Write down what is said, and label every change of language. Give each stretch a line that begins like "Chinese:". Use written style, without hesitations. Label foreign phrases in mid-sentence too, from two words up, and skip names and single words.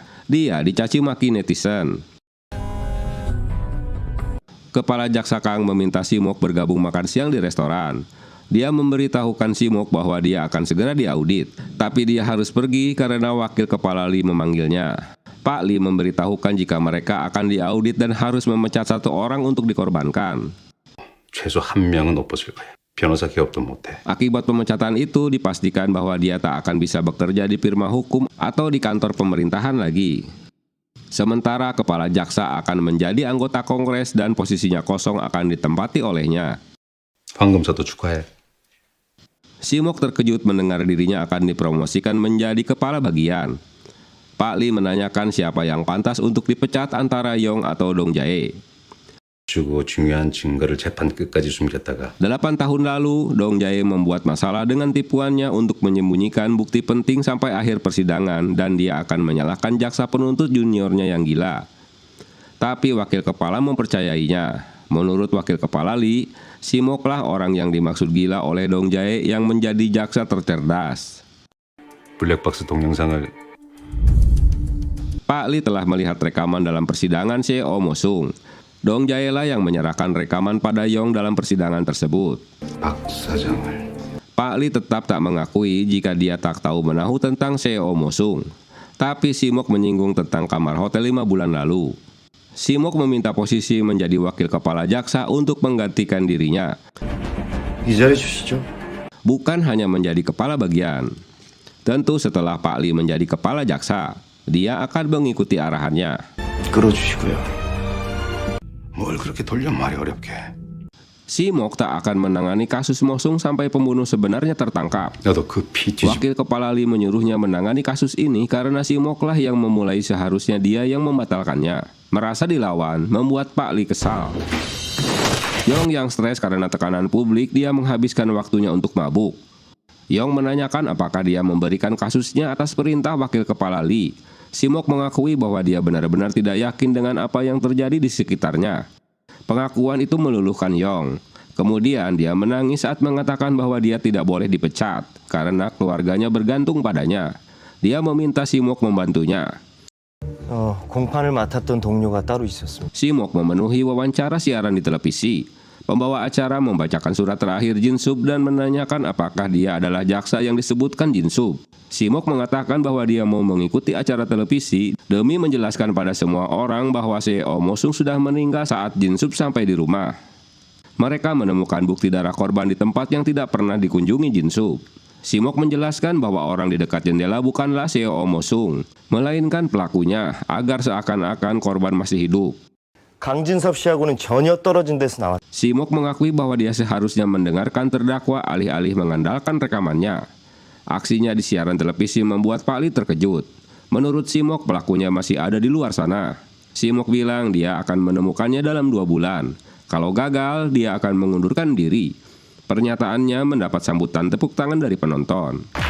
Indonesian: Dia dicaci maki netizen. Kepala jaksa Kang meminta Simok bergabung makan siang di restoran. Dia memberitahukan Simok bahwa dia akan segera diaudit, tapi dia harus pergi karena wakil kepala Lee memanggilnya. Pak Lee memberitahukan jika mereka akan diaudit dan harus memecat satu orang untuk dikorbankan.
Korean: 최소 한 명은 없어질 거야. 변호사 개업도 못해.
Indonesian: Akibat pemecatan itu dipastikan bahwa dia tak akan bisa bekerja di firma hukum atau di kantor pemerintahan lagi. Sementara kepala jaksa akan menjadi anggota kongres dan posisinya kosong akan ditempati olehnya.
Korean: 황금사도 축하해.
Indonesian: Simok terkejut mendengar dirinya akan dipromosikan menjadi kepala bagian. Pak Lee menanyakan siapa yang pantas untuk dipecat antara Yong atau Dong Jae.
Korean: 주고 중요한 증거를 재판 끝까지 숨겼다가
Indonesian: 8 tahun lalu, Dong Jae membuat masalah dengan tipuannya untuk menyembunyikan bukti penting sampai akhir persidangan dan dia akan menyalahkan jaksa penuntut juniornya yang gila. Tapi wakil kepala mempercayainya. Menurut wakil kepala Lee, Simoklah orang yang dimaksud gila oleh Dong Jae yang menjadi jaksa tercerdas.
Korean: 블랙박스 동영상을
Indonesian: Pak Lee telah melihat rekaman dalam persidangan CEO Mosung. Dong Jae lah yang menyerahkan rekaman pada Yong dalam persidangan tersebut.
Korean: 박 사장을
Indonesian: Pak Lee tetap tak mengakui jika dia tak tahu menahu tentang CEO Mosung. Tapi Simok menyinggung tentang kamar hotel 5 bulan lalu. Simok meminta posisi menjadi wakil kepala jaksa untuk menggantikan dirinya.
Korean: 이 자리 주시죠.
Indonesian: Bukan hanya menjadi kepala bagian. Tentu setelah Pak Lee menjadi kepala jaksa, dia akan mengikuti arahannya.
Korean: 끌어주시고요. 뭘 그렇게 돌려 말이 어렵게.
Indonesian: Simok tak akan menangani kasus Mosung sampai pembunuh sebenarnya tertangkap.
Korean: 나도 그 피지
Indonesian: Wakil kepala Lee menyuruhnya menangani kasus ini karena Simoklah yang memulai, seharusnya dia yang membatalkannya. Merasa dilawan membuat Pak Lee kesal. Yong yang stres karena tekanan publik, dia menghabiskan waktunya untuk mabuk. Yong menanyakan apakah dia memberikan kasusnya atas perintah wakil kepala Lee. Simok mengakui bahwa dia benar-benar tidak yakin dengan apa yang terjadi di sekitarnya. Pengakuan itu meluluhkan Yong. Kemudian dia menangis saat mengatakan bahwa dia tidak boleh dipecat karena keluarganya bergantung padanya. Dia meminta Simok membantunya.
Korean: 공판을 맡았던 동료가 따로 있었습니다.
Indonesian: Simok memenuhi wawancara siaran di televisi. Pembawa acara membacakan surat terakhir Jin Sub dan menanyakan apakah dia adalah jaksa yang disebutkan Jin Sub. Simok mengatakan bahwa dia mau mengikuti acara televisi demi menjelaskan pada semua orang bahwa CEO Mosung sudah meninggal saat Jin Sub sampai di rumah. Mereka menemukan bukti darah korban di tempat yang tidak pernah dikunjungi Jin Sub. Simok menjelaskan bahwa orang di dekat jendela bukanlah CEO Mosung, melainkan pelakunya agar seakan-akan korban masih hidup.
Korean: 강진섭 씨하고는 전혀 떨어진 데서 나왔.
Indonesian: Simok mengakui bahwa dia seharusnya mendengarkan terdakwa alih-alih mengandalkan rekamannya. Aksinya di siaran televisi membuat Pak Li terkejut. Menurut Simok, pelakunya masih ada di luar sana. Simok bilang dia akan menemukannya dalam 2 bulan. Kalau gagal, dia akan mengundurkan diri. Pernyataannya mendapat sambutan tepuk tangan dari penonton.